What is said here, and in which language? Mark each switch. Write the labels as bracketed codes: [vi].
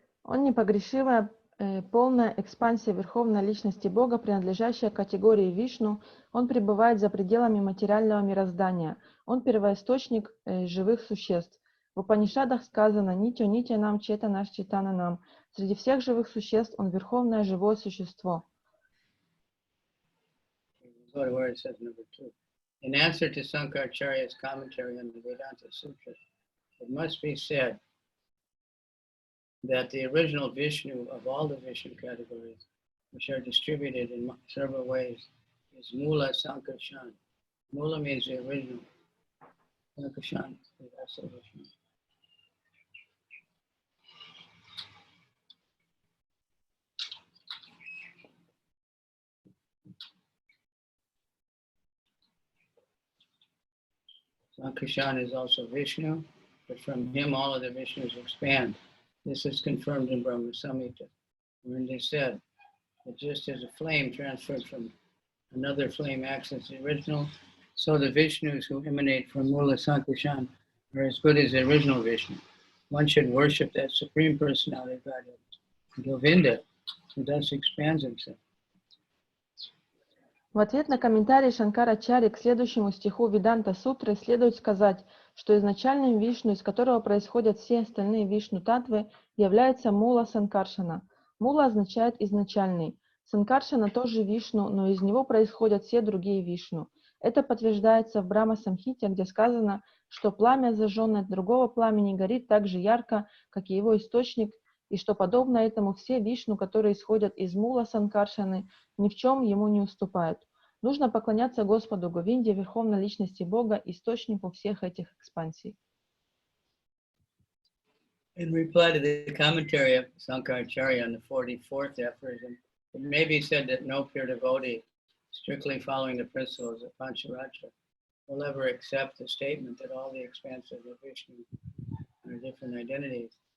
[ru] Он непогрешимая, полная экспансия Верховной Личности Бога, принадлежащая категории Вишну. Он пребывает за пределами материального мироздания. Он первоисточник живых существ. В Упанишадах сказано [sa] «Нитё Нитянам Четанаш Читананам». [ru] Среди всех живых существ он верховное живое существо. [en] Go to where it says number 2. In answer to Sankaracharya's commentary on the Vedanta Sutra, it must be said that the original Vishnu of all the Vishnu categories, which are distributed in several ways, is Mula Sankarshan. Mula means the original. Sankarshan is also Vishnu. Sankarshan is also Vishnu, but from him all of the Vishnus expand. This is confirmed in Brahma Samhita, wherein it is said that just as a flame transferred from another flame acts as the original, so the Vishnus who emanate from Mula Sankarshan are as good as the original Vishnu. One should worship that Supreme Personality of Godhead, Govinda, who thus expands himself. [ru] В ответ на комментарий Шанкарачарьи к следующему стиху Веданта Сутры следует сказать, что изначальным Вишну, из которого происходят все остальные Вишну-татвы, является Мула Санкаршана. Мула означает изначальный. Санкаршана тоже Вишну, но из него происходят все другие Вишну. Это подтверждается в Брахма-самхите, где сказано, что пламя, зажженное от другого пламени, горит так же ярко, как и его источник, и что подобно этому все Вишну, которые исходят из Мула Санкаршаны, ни в чем ему не уступают. Нужно поклоняться Господу Говинде, Верховной Личности Бога, источнику всех этих экспансий. [en] In reply to the commentary of Sankaracharya on the 44th aphorism, it may be said that no pure devotee, strictly following the principles of Pancharatra, will ever accept the statement that all the expanses of Vishnu are different identities.